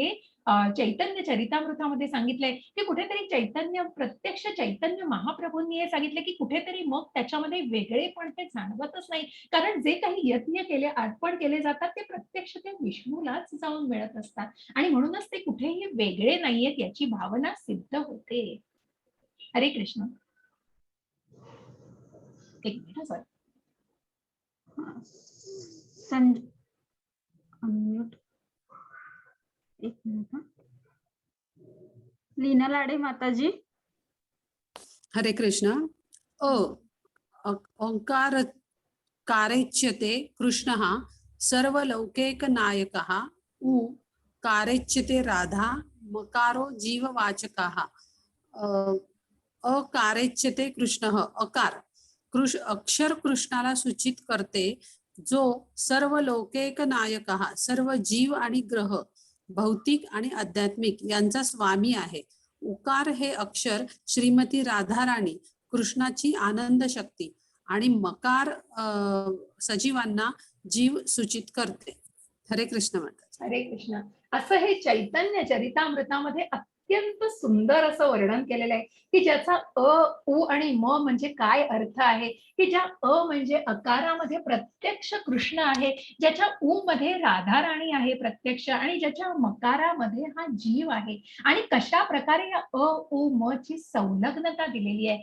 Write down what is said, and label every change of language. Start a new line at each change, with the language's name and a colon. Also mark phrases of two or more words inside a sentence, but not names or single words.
Marathi: चैतन्य चरितामृतामध्ये सांगितलंय की कुठेतरी चैतन्य प्रत्यक्ष चैतन्य महाप्रभूंनी हे सांगितलं की कुठेतरी मग त्याच्यामध्ये वेगळेपण ते जाणवतच नाही, कारण जे काही यज्ञ केले अर्पण केले जातात ते प्रत्यक्ष ते विष्णूलाच जाऊन मिळत असतात आणि म्हणूनच ते कुठेही वेगळे नाहीयेत याची भावना सिद्ध होते. हरे कृष्ण. एक मिनिट सर. अनम्यूट. एक मिनिट. लीना लाडे माताजी. हरे कृष्ण.
Sanskrit: ओंकार कारेच्यते कृष्णः सर्वलौकिकनायकः उ कारेच्यते राधा मकारो जीववाचकः अकारेच्यते कृष्णः
Marathi: अकार अक्षर कृष्णाला सूचित करते जो सर्व
Sanskrit: लौकिक नायकः
Marathi: सर्व जीव आणि ग्रह भौतिक आणि आध्यात्मिक यांचा स्वामी आहे. उकार हे अक्षर श्रीमती राधाराणी कृष्णाची आनंद शक्ती आणि मकार सजीवांना जीव सूचित करते. हरे कृष्ण माता. हरे कृष्ण. असं हे चैतन्य चरितामृतामध्ये अत्यंत सुंदर असं वर्णन केलेलं आहे की ज्याचा उ आणि म म्हणजे काय अर्थ आहे, की ज्या म्हणजे अकारामध्ये प्रत्यक्ष कृष्ण आहे, ज्याच्या उ मध्ये राधाराणी आहे प्रत्यक्ष, आणि ज्याच्या मकारामध्ये हा जीव आहे, आणि कशा प्रकारे या उ म ची संलग्नता दिलेली आहे.